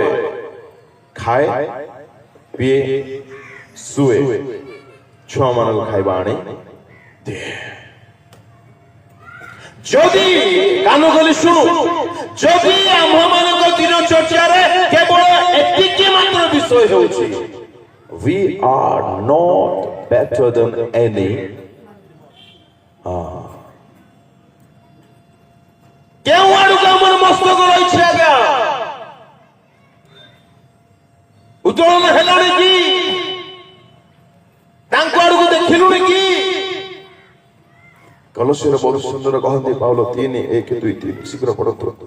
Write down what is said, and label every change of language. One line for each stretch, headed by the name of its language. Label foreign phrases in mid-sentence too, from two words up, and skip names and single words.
Odia: ଖାଏ, ପିଏ, ଶୁଏ, ଛୁଆ ମାନଙ୍କୁ ଖାଇବା ଆଣେ ଦିଏ। ଯଦି କାନ କରି ଶୁଣୁ, ଯଦି ଆମ୍ଭମାନଙ୍କ ଦିନ ଚର୍ଚ୍ଚାରେ କେବଳ ଏତିକି ମାତ୍ର ବିଷୟ ହେଉଛି
English: we are not better than any
Odia: କେଉଁ ଆଡକୁ ଆମର ମସ୍ତକ ରହିଛି ଆଜ୍ଞା? ଉତ୍ତୋଳନ ହେଲାଣି କି? ତାଙ୍କ ଆଡକୁ ଦେଖିଲୁଣି କି? କଲୋସିରେ ବହୁତ ସୁନ୍ଦର କହନ୍ତି ପାଉଲ 3:1-2-3 ଶୀଘ୍ର ପଢନ୍ତୁ।